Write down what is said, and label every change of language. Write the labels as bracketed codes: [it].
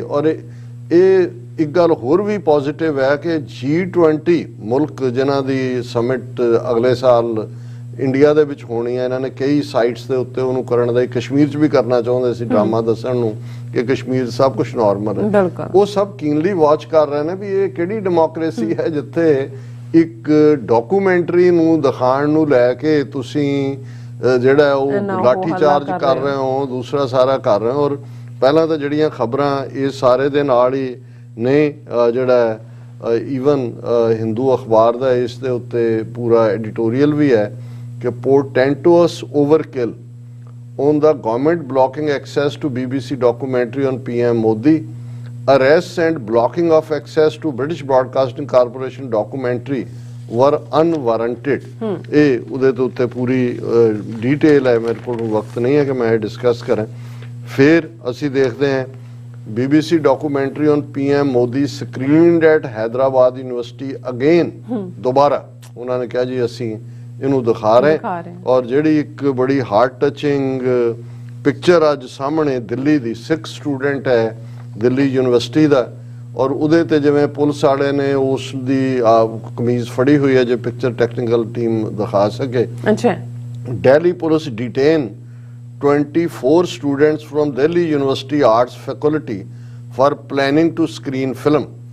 [pa] ਔਰ ਇਹ ਇੱਕ ਗੱਲ ਹੋਰ ਵੀ ਪੋਜ਼ਿਟਿਵ ਹੈ ਕਿ G20 ਮੁਲਕ ਜਿਨ੍ਹਾਂ ਦੀ ਸਮਿਟ ਅਗਲੇ ਸਾਲ ਇੰਡੀਆ ਦੇ ਵਿੱਚ ਹੋਣੀ ਹੈ, ਇਹਨਾਂ ਨੇ ਕਈ ਸਾਈਟਸ ਦੇ ਉੱਤੇ ਉਹਨੂੰ ਕਰਨ ਦਾ, ਕਸ਼ਮੀਰ 'ਚ ਵੀ ਕਰਨਾ ਚਾਹੁੰਦੇ ਸੀ ਡਰਾਮਾ ਦੱਸਣ ਨੂੰ ਕਿ ਕਸ਼ਮੀਰ ਸਭ ਕੁਝ ਨਾਰਮਲ ਹੈ। ਉਹ ਸਭ ਕੀਨਲੀ ਵਾਚ ਕਰ ਰਹੇ ਨੇ ਵੀ ਇਹ ਕਿਹੜੀ ਡੈਮੋਕ੍ਰੇਸੀ ਹੈ ਜਿੱਥੇ ਇੱਕ ਡਾਕੂਮੈਂਟਰੀ ਨੂੰ ਦਿਖਾਉਣ ਨੂੰ ਲੈ ਕੇ ਤੁਸੀਂ ਜਿਹੜਾ ਉਹ ਲਾਠੀ ਚਾਰਜ ਕਰ ਰਹੇ ਹੋ, ਦੂਸਰਾ ਸਾਰਾ ਕਰ ਰਹੇ ਹੋ। ਔਰ ਪਹਿਲਾਂ ਤਾਂ ਜਿਹੜੀਆਂ ਖਬਰਾਂ ਇਹ ਸਾਰੇ ਦੇ ਨਾਲ ਹੀ ਨੇ, ਜਿਹੜਾ ਈਵਨ ਹਿੰਦੂ ਅਖਬਾਰ ਦਾ ਇਸ ਦੇ ਉੱਤੇ ਪੂਰਾ ਐਡੀਟੋਰੀਅਲ ਵੀ ਹੈ ਕਿ [en] portentous overkill on the government blocking access to BBC documentary on PM Modi, arrests and blocking of access to British Broadcasting Corporation documentary were unwarranted। [pa] ਇਹ ਉਹਦੇ ਦੇ ਉੱਤੇ ਪੂਰੀ ਡੀਟੇਲ ਹੈ, ਮੇਰੇ ਕੋਲ ਵਕਤ ਨਹੀਂ ਹੈ ਕਿ ਮੈਂ ਇਹ ਡਿਸਕਸ ਕਰਾਂ। ਫਿਰ ਅਸੀਂ ਦੇਖਦੇ ਹਾਂ [en] BBC documentary on PM Modi screened at Hyderabad University again। [pa] ਦੁਬਾਰਾ ਉਹਨਾਂ ਨੇ ਕਿਹਾ ਜੀ ਅਸੀਂ ਇਹਨੂੰ ਦਿਖਾ ਰਹੇ, ਔਰ ਜਿਹੜੀ ਇੱਕ ਬੜੀ ਹਾਰਟ ਟਚਿੰਗ ਪਿਕਚਰ ਅੱਜ ਸਾਹਮਣੇ ਦਿੱਲੀ ਦੀ, ਸਿੱਖ ਸਟੂਡੈਂਟ ਹੈ ਦਿੱਲੀ ਯੂਨੀਵਰਸਿਟੀ ਦਾ, ਔਰ ਉਹਦੇ ਤੇ ਜਿਵੇਂ ਪੁਲਿਸ ਵਾਲੇ ਨੇ ਉਸ ਦੀ ਕਮੀਜ਼ ਫੜੀ ਹੋਈ ਹੈ, ਜੇ ਪਿਕਚਰ ਟੈਕਨੀਕਲ ਟੀਮ ਦਿਖਾ ਸਕੇ। [en] Delhi police detain 24 students from Delhi University Arts Faculty for planning to screen film।